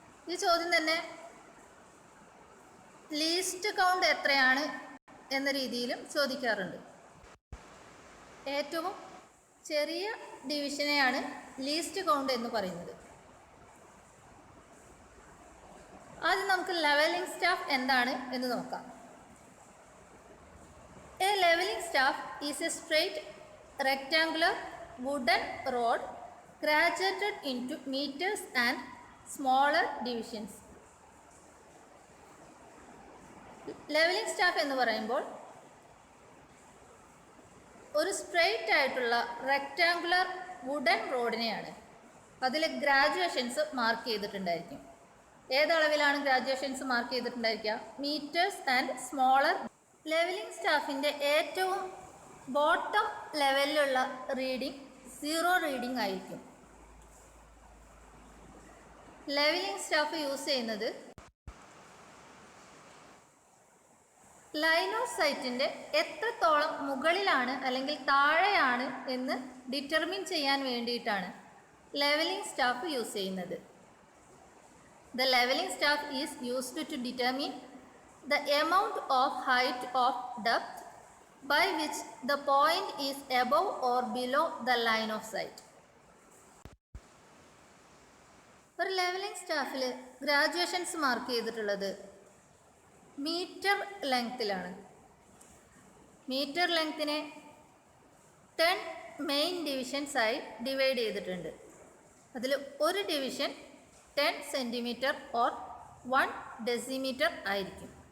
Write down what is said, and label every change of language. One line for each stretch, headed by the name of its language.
Malayalam: ഈ ചോദ്യം തന്നെ ലീസ്റ്റ് കൗണ്ട് എത്രയാണ് എന്ന രീതിയിലും ചോദിക്കാറുണ്ട്. ഏറ്റവും ചെറിയ ഡിവിഷനെയാണ് ലീസ്റ്റ് കൗണ്ട് എന്ന് പറയുന്നത്. ആദ്യം നമുക്ക് ലെവലിംഗ് സ്റ്റാഫ് എന്താണ് എന്ന് നോക്കാം.
English: A leveling staff is a straight rectangular wooden rod graduated into meters and smaller divisions.
Malayalam: Levelling staff എന്ന് പറയുമ്പോൾ ഒരു സ്ട്രെയിറ്റ് ആയിട്ടുള്ള റെക്റ്റാങ്കുലർ വുഡൻ റോഡിനെയാണ്. അതിൽ graduations mark ചെയ്തിട്ടുണ്ടായിരിക്കും. ഏതളവിലാണ് graduations mark ചെയ്തിട്ടുണ്ടായിരിക്കുക? Metres and smaller. Levelling സ്റ്റാഫിൻ്റെ ഏറ്റവും ബോട്ടം ലെവലിലുള്ള റീഡിംഗ് 0 റീഡിംഗ് ആയിരിക്കും. Levelling staff use ചെയ്യുന്നത് line of സൈറ്റിൻ്റെ എത്രത്തോളം മുകളിലാണ് അല്ലെങ്കിൽ താഴെയാണ് എന്ന് ഡിറ്റർമിൻ ചെയ്യാൻ വേണ്ടിയിട്ടാണ് ലെവലിംഗ് സ്റ്റാഫ് യൂസ് ചെയ്യുന്നത്.
English: The levelling staff is used to determine the amount of height of depth by which the point is above or below the line of sight.
Malayalam: ഒരു levelling സ്റ്റാഫിൽ graduations mark ചെയ്തിട്ടുള്ളത് metre ലെങ്ത്തിലാണ്. Metre ലെങ്ത്തിനെ 10 main ഡിവിഷൻസായി divide ചെയ്തിട്ടുണ്ട്. അതിൽ ഒരു division 10 centimetre or 1 decimetre ആയിരിക്കും.